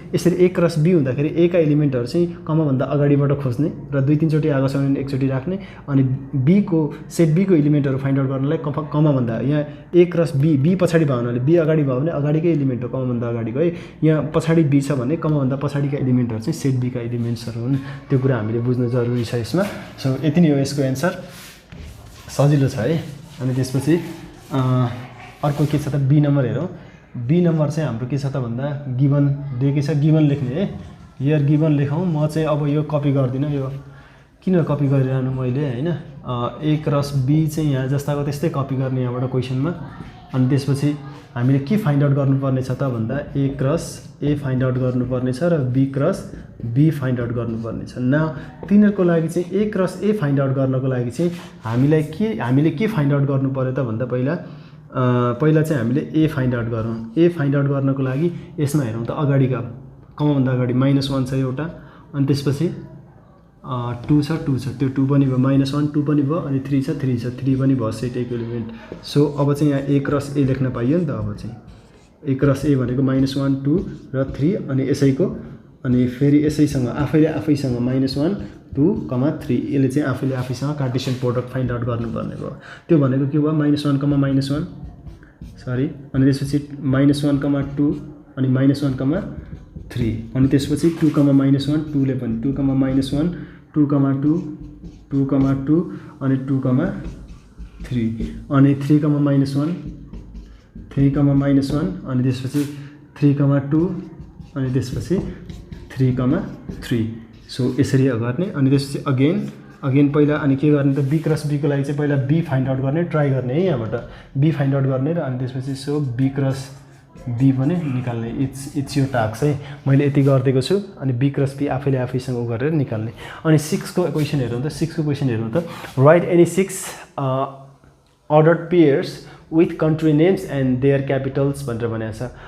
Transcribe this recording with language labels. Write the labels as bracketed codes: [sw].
[ne] यसरी A cross B हुँदाखेरि A का एलिमेन्टहरु चाहिँ कमाभन्दा अगाडिबाट खोज्ने र 2-3 चोटि आएको छ भने एकचोटि राख्ने अनि B को सेट B को एलिमेन्टहरु फाइन्ड आउट गर्नलाई कमाभन्दा यहाँ A क्रस B पछाडी भयो भने B अगाडि भयो भने अगाडिकै एलिमेन्ट हो कमाभन्दा अगाडिको है। यहाँ पछाडी B छ भने कमाभन्दा पछाडीका एलिमेन्टहरु चाहिँ सेट B का एलिमेन्ट्सहरु हुन्। त्यो कुरा हामीले बुझ्नु जरुरी छ यसमा। सो यति नै हो यसको एन्सर। सजिलो छ है। अनि त्यसपछि अर्को के छ त बी नम्बर हेरौँ। बी नम्बर चाहिँ हाम्रो के छ त भन्दा गिवन दिएकै छ, गिवन लेख्ने है। हियर गिवन लेखौँ। म चाहिँ अब यो कपी गर्दिनँ, यो किन कपी गरिरहनु मैले हैन। A क्रस B चाहिँ यहाँ जस्ताको त्यस्तै कपी गर्ने यहाँबाट क्वेसनमा। अनि त्यसपछि हामीले के फाइन्ड आउट गर्नुपर्ने छ त भन्दा A cross A find out गर्नुपर्ने छ र B cross B find out गर्नुपर्ने छ। न तिनीहरूको लागि चाहिँ A cross A find out गर्नको लागि चाहिँ हामीले के फाइन्ड आउट गर्नु पर्यो त भन्दा पहिला चाहिँ हामीले A फाइन्ड आउट गरौँ। A फाइन्ड आउट गर्नको लागि यसमा हेरौँ त अगाडिका कमाभन्दा अगाडि -1 छ एउटा अनि त्यसपछि 2 छ त्यो 2 पनि भयो, -1 2 पनि भयो अनि 3 छ 3 पनि भयो सेट A को एलिमेन्ट। सो अब चाहिँ यहाँ A क्रस A लेख्न पाइयो नि त। अब चाहिँ A क्रस A भनेको -1 2 र 3 अनि यसैको अनि फेरि यसैसँग आफैसँग -1 2, 3 यसले चाहिँ आफैसँग कार्टेसियन प्रोडक्ट फाइन्ड आउट गर्नुपर्ने भयो। त्यो भनेको के भयो -1, सरी अनि त्यसपछि -1, 2 अनि -1, 3 अनि त्यसपछि 2, -1 2 ले पनि 2, -1 2, 2 2, अनि 2, 3 अनि 3, -1 3, -1 अनि त्यसपछि 3, 2 अनि त्यसपछि 3, 3। सो यसरी गर्ने अनि त्यसपछि अगेन पहिला अनि के गर्ने त B क्रस B को लागि चाहिँ पहिला B फाइन्ड आउट गर्ने ट्राई गर्ने है। यहाँबाट B फाइन्ड आउट गर्ने र अनि त्यसपछि सो B क्रस B पनि निकाल्ने। इट्स यो टास्क है। मैले यति गरिदिएको छु अनि B क्रस B आफैसँग उ गरेर निकाल्ने। अनि 6 को क्वेसन हेरौँ त। 6 को क्वेसन हेरौँ त। [en] write any 6 ordered pairs with country names and their capitals [ne] भनेर भनेको छ।